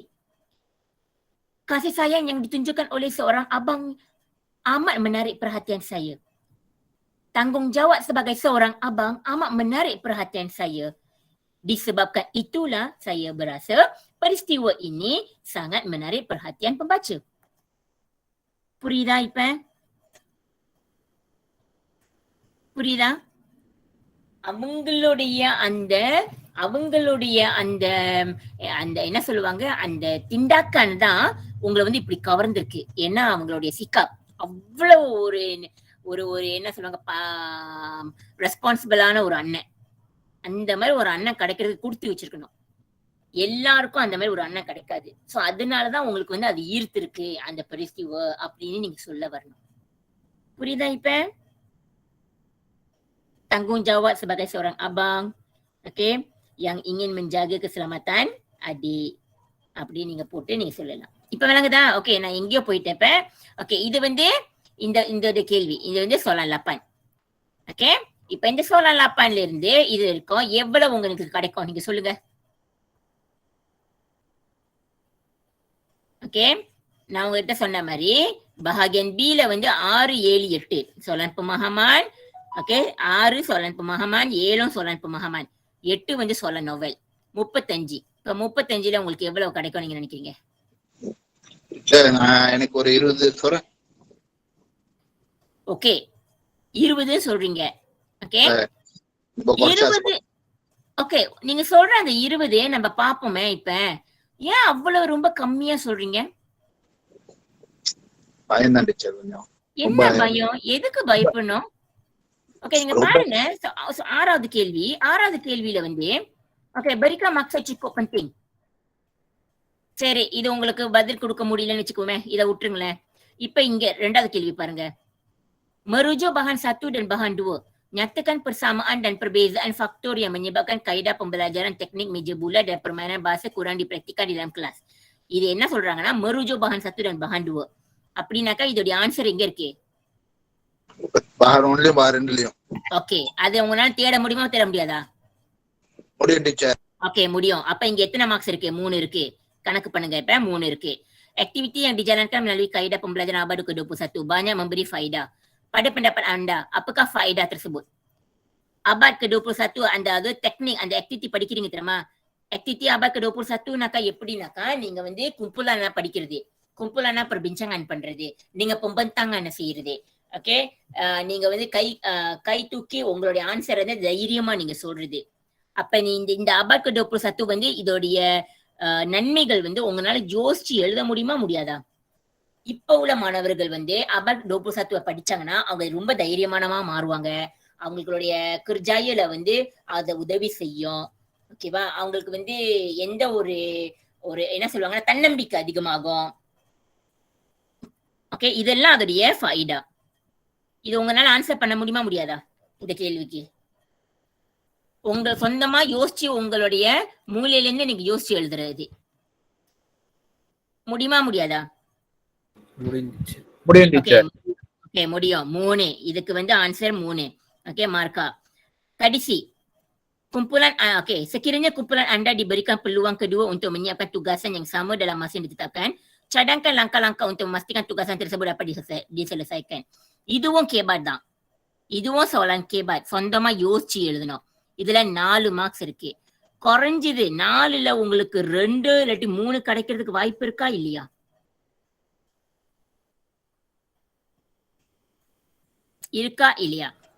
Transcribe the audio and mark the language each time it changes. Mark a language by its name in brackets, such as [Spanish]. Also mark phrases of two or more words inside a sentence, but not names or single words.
[Malay] Kasih sayang yang ditunjukkan oleh seorang abang amat menarik perhatian saya. Tanggungjawab sebagai seorang abang amat menarik perhatian saya. Disebabkan itulah saya berasa peristiwa ini sangat menarik perhatian pembaca. [Tamil] புரியுதா இப்ப? புரியுதா? அவங்களுடைய அந்த என்ன சொல்லுவாங்க, அந்த திண்டாக்கான் தான் உங்களை வந்து இப்படி கவர்ந்திருக்கு. ஏன்னா அவங்களுடைய சிக்காப் அவ்வளவு ஒரு என்ன சொல்லுவாங்க, ரெஸ்பான்சிபிளான ஒரு அண்ணன். அந்த மாதிரி ஒரு அண்ணன் கிடைக்கிறதுக்கு கொடுத்து வச்சிருக்கணும். எல்லாருக்கும் அந்த மாதிரி ஒரு அண்ணன் கிடைக்காது. சோ அதனாலதான் உங்களுக்கு வந்து அது ஈர்த்திருக்கு அந்த பரிஸ்டிவ அப்படின்னு நீங்க சொல்ல வரணும். புரியுதா இப்ப? [Malay] Tanggungjawab sebagai seorang abang, okay, yang ingin menjaga keselamatan adik [Tamil] அப்படி நீங்க போட்டு நீங்க சொல்லலாம். இப்ப விளங்குதா? ஓகே, நான் எங்கேயோ போயிட்டேன் இப்ப. ஓகே, இது வந்து இந்த கேள்வி, இது வந்து soalan 8. ஓகே, இப்ப இந்த soalan 8ல இருந்து இது இருக்கும் எவ்வளவு உங்களுக்கு கிடைக்கும் நீங்க சொல்லுங்க. ஓகே, நான் உங்ககிட்ட சொன்ன மாதிரி bahagian B ல வந்து 6, 7, 8 [Malay] soalan pemahaman. [Tamil] ஓகே, 6 [Malay] soalan pemahaman, [Tamil] 7 [Malay] soalan pemahaman, [Tamil] 8 வந்து [Malay] soalan novel. [Tamil] 35. இப்ப 35ல உங்களுக்கு எவ்வளவு கிடைக்கும் நீங்க நினைக்கிறீங்க? எனக்கு ஒரு 20 சொல்றேன். ஓகே, 20 சொல்றீங்க. ஓகே, 20. ஓகே, நீங்க சொல்ற அந்த 20 நம்ம பாப்போமே. இப்ப ஏன் அவ்வளவு ரொம்ப கம்மியா சொல்றீங்க? பயம்தான் டீச்சர் கொஞ்சம். என்ன பயம்? எதுக்கு பயப்படணும்? ஓகே, நீங்க பாருங்க. ஆறாவது கேள்வியில வந்து ஓகே, [Malay] berikan maksud cukup penting. [Tamil] சரி, இது உங்களுக்கு பதில் கொடுக்க முடியலன்னு வச்சுக்கோமே, இதை விட்டுருங்களேன். இப்ப இங்க 2வது கேள்வி பாருங்க. [Malay] Merujuk bahan 1 dan bahan 2. Nyatakan persamaan dan perbezaan faktor yang menyebabkan kaedah pembelajaran teknik meja bulat dan permainan bahasa kurang dipraktikkan di dalam kelas. [Tamil] இது என்ன சொல்றாங்கன்னா, [Malay] merujuk bahan 1 dan bahan 2. [Tamil] அப்படின்னாக்கா இதோட ஆன்சர் எங்க இருக்கு? [Malay] bahan 1 bahan 2. [Tamil] ஓகே, அது உங்களால தேட முடியுமா தேட முடியாதா? முடியும் டீச்சர். ஓகே, முடியும். அப்ப இங்க எத்தனை மார்க்ஸ் இருக்கு? 3 இருக்கு. கணக்கு பண்ணுங்க. இப்ப 3 இருக்கு. [Malay] Aktiviti yang dijalankan melalui kaedah pembelajaran abad ke-21 banyak memberi faedah. Pada pendapat anda, apakah faedah tersebut? Abad ke-21 anda [Tamil] அது டெக்னிக், அந்த ஆக்டிவிட்டி படிக்கிறீங்க தெரியுமா? ஆக்டிவிட்டி [Malay] abad ke-21 [Tamil] நாக்கா எப்படினாக்கா, நீங்க வந்து கும்பலானா படிக்கிறது, கும்பலானா perbincangan பண்றது, நீங்க pembentangan செய்யறது. ஓகே, நீங்க வந்து கை தூக்கி உங்களுடைய ஆன்சர் வந்து தைரியமா நீங்க சொல்றது. அப்ப நீ இந்த [Malay] abad ke-21 [Tamil] வந்து இதோடைய நன்மைகள் வந்து உங்களால யோசிச்சு எழுத முடியுமா முடியாதா? இப்ப உள்ள மாணவர்கள் வந்து [Malay] abad ke-21 [Tamil] படிச்சாங்கன்னா அவங்க ரொம்ப தைரியமானமா மாறுவாங்க. அவங்களுடைய கிர்ஜாயில வந்து அத உதவி செய்யும். ஓகேவா? அவங்களுக்கு வந்து எந்த ஒரு என்ன சொல்லுவாங்கன்னா தன்னம்பிக்கை அதிகமாகும். ஓகே, இதெல்லாம் அதோடைய ஃபைடா. இது உங்களால ஆன்சர் பண்ண முடியுமா முடியாதா இந்த கேள்விக்கு? உங்க சொந்தமா யோசிச்சு உங்களுடைய மூலையில இருந்து நீங்க யோசிச்சு எழுதுறது முடியுமா முடியாதா? முடியும் டீச்சர். ஓகே, முடியும். 3. இதுக்கு வந்து ஆன்சர் 3. ஓகே, மார்க்கா. கடைசி kumpulan. [Malay] Okey, sekiranya kumpulan anda diberikan peluang kedua untuk menyiapkan tugasan yang sama dalam masa yang ditetapkan, cadangkan langkah-langkah untuk memastikan tugasan tersebut dapat diselesaikan. [Tamil] இதுவும் கேபாட் தான். இதுவும் soalan கேபாட். சொந்தமா யோசிச்சு எழுதணும். இதுல 4 மார்க்ஸ் இருக்கு. குறைஞ்சது 4ல உங்களுக்கு 2 இல்லாட்டி 3 கிடைக்கிறதுக்கு வாய்ப்பு இருக்கா இல்லையா? இருக்கா இல்லையா?